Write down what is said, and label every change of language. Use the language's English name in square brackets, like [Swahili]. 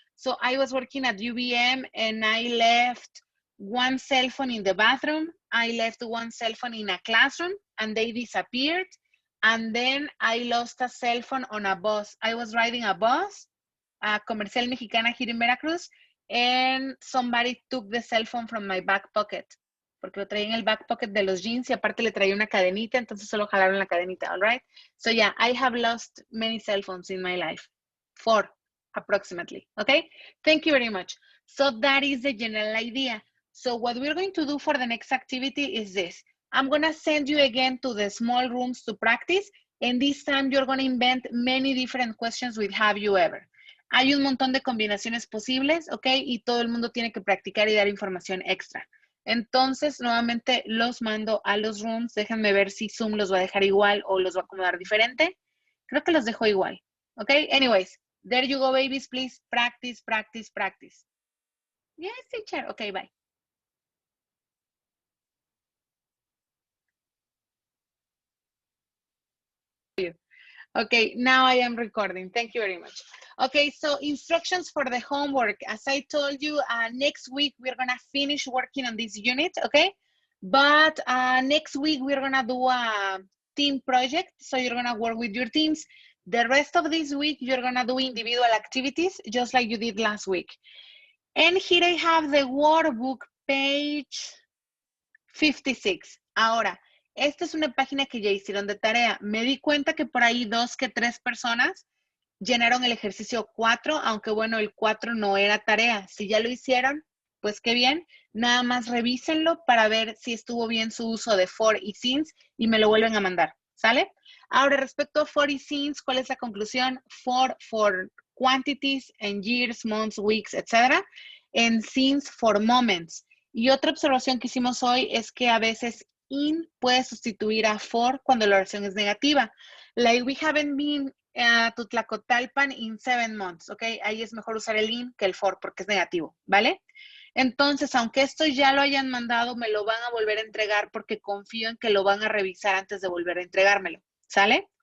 [English] So I was working at UVM and I left 1 cell phone in the bathroom. I left 1 cell phone in a classroom and they disappeared. And then I lost a cell phone on a bus. I was riding a bus, a Comercial Mexicana here in Veracruz, and somebody took the cell phone from my back pocket. [Spanish] Porque lo traía en el back pocket de los jeans y aparte le traía una cadenita, entonces solo jalaron la cadenita, [English] all right? So yeah, I have lost many cell phones in my life. 4, approximately, okay? Thank you very much. So that is the general idea. So what we're going to do for the next activity is this. I'm gonna send you again to the small rooms to practice, And this time you're going to invent many different questions with have you ever. [Spanish] Hay un montón de combinaciones posibles, ¿ok? Y todo el mundo tiene que practicar y dar información extra. Entonces, nuevamente los mando a los rooms. Déjenme ver si Zoom los va a dejar igual o los va a acomodar diferente. Creo que los dejo igual, ¿ok? [English] Anyways, there you go, babies. Please practice, practice, practice. Yes, teacher. Okay, bye. Okay, now I am recording. Thank you very much. Okay, so instructions for the homework. As I told you, next week we're gonna finish working on this unit, okay? But next week we're gonna do a team project, so you're gonna work with your teams. The rest of this week, you're gonna do individual activities, just like you did last week. And here I have the workbook, page 56. [Spanish] Ahora, esta es una página que ya hicieron de tarea. Me di cuenta que por ahí 2 que 3 personas llenaron el ejercicio 4, aunque bueno, el 4 no era tarea. Si ya lo hicieron, pues qué bien. Nada más revísenlo para ver si estuvo bien su uso de for y since y me lo vuelven a mandar, ¿sale? Ahora, respecto a for y since, ¿cuál es la conclusión? [English] For quantities and years, months, weeks, etc. And since for moments. [Spanish] Y otra observación que hicimos hoy es que a veces in puede sustituir a for cuando la oración es negativa. [English] Like we haven't been to Tlacotalpan in 7 months, ¿ok? [Spanish] Ahí es mejor usar el in que el for porque es negativo, ¿vale? Entonces, aunque esto ya lo hayan mandado, me lo van a volver a entregar porque confío en que lo van a revisar antes de volver a entregármelo, ¿sale?